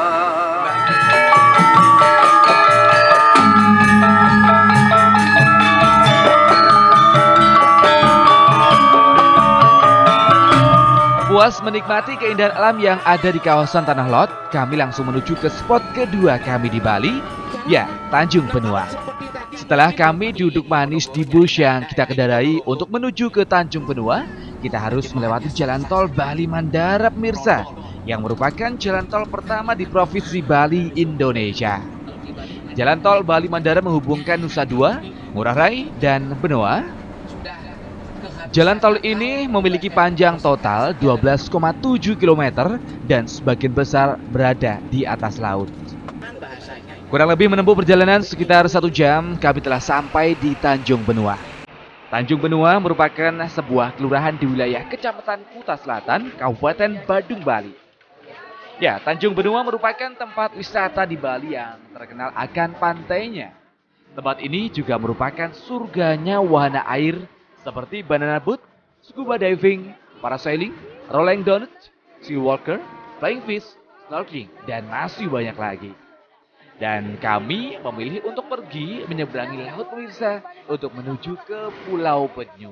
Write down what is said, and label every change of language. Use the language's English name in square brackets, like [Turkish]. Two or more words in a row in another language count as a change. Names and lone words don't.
[Indonesian] Puas menikmati keindahan alam yang ada di kawasan Tanah Lot, kami langsung menuju ke spot kedua kami di Bali, ya Tanjung Benua. Setelah kami duduk manis di bus yang kita kendarai untuk menuju ke Tanjung Benua, kita harus melewati jalan tol Bali Mandara pemirsa, yang merupakan jalan tol pertama di Provinsi Bali, Indonesia. Jalan tol Bali Mandara menghubungkan Nusa Dua, Ngurah Rai, dan Benua. Jalan tol ini memiliki panjang total 12,7 km dan sebagian besar berada di atas laut. Kurang lebih menempuh perjalanan sekitar 1 jam, kami telah sampai di Tanjung Benua. Tanjung Benua merupakan sebuah kelurahan di wilayah Kecamatan Kuta Selatan, Kabupaten Badung, Bali. Ya, Tanjung Benua merupakan tempat wisata di Bali yang terkenal akan pantainya. Tempat ini juga merupakan surganya wahana air seperti [English] banana boat, scuba diving, parasailing, rolling donut, sea walker, flying fish, [Indonesian] snorkeling, dan masih banyak lagi. Dan kami memilih untuk pergi menyeberangi laut pemirsa untuk menuju ke Pulau Penyu.